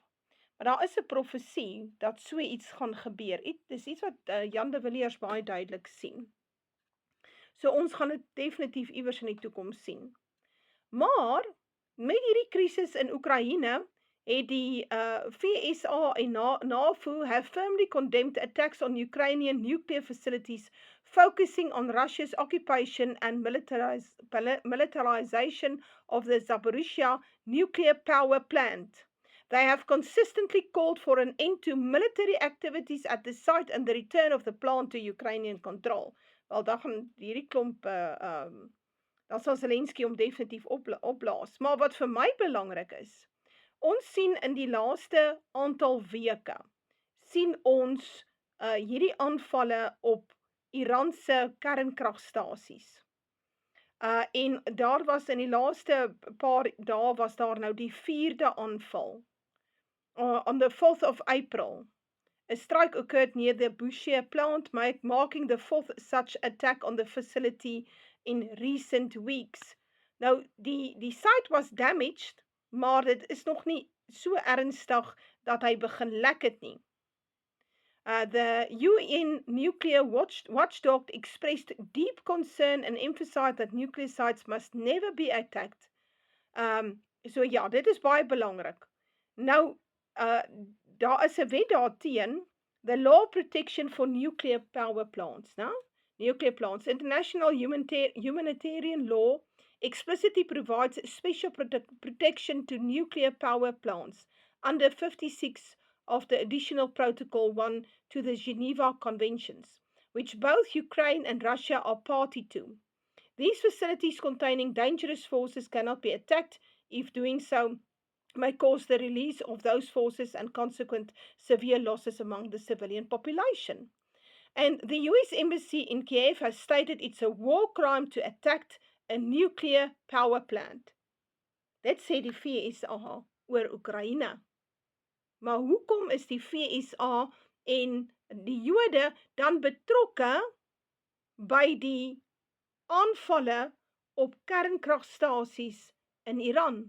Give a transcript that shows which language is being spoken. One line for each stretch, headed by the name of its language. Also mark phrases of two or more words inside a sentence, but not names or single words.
Afrikaans: Maar daar is 'n profesie dat so iets gaan gebeur. Dis iets wat Jan de Villiers baie duidelik sien. So ons gaan dit definitief iewers in die toekoms sien. Maar met hierdie krisis in Oekraïne het die VSA en NAVO
English: have firmly condemned attacks on Ukrainian nuclear facilities, focusing on Russia's occupation and militarization of the Zaporizhzhia nuclear power plant. They have consistently called for an end to military activities at the site and the return of the plant to Ukrainian control.
Afrikaans: Wel, dan gaan hierdie klomp dan sal Zelensky hom definitief opblaas. Maar wat vir my belangrik is, ons sien in die laaste aantal weke, sien ons hierdie aanvalle op Iran se kernkragstasies. En daar was in die laaste paar dae was daar nou die 4de aanval.
English: On the 4th of April, a strike occurred near the Bushehr plant, marking the 4th such attack on the facility in recent weeks.
Afrikaans: Nou, die
English: site was damaged,
Afrikaans: maar dit is nog nie so ernstig dat hy begin lek het nie.
English: The UN nuclear watchdog expressed deep concern and emphasized that nuclear sites must never be attacked.
Afrikaans: So ja, dit is baie belangrik. Nou, daar is 'n wet daarteen,
English: the Law Protection for Nuclear Power Plants, né? Nuclear plants. International humanitarian law explicitly provides special protection to nuclear power plants under 56 of the Additional Protocol 1 to the Geneva Conventions, which both Ukraine and Russia are party to. These facilities containing dangerous forces cannot be attacked if doing so may cause the release of those forces and consequent severe losses among the civilian population. And the US Embassy in Kiev has stated it's a war crime to attack a nuclear power plant.
Afrikaans: Dit sê die VSA oor Oekraïne. Maar hoekom is die VSA en die Jode dan betrokke by die aanvalle op kernkragstasies in Iran?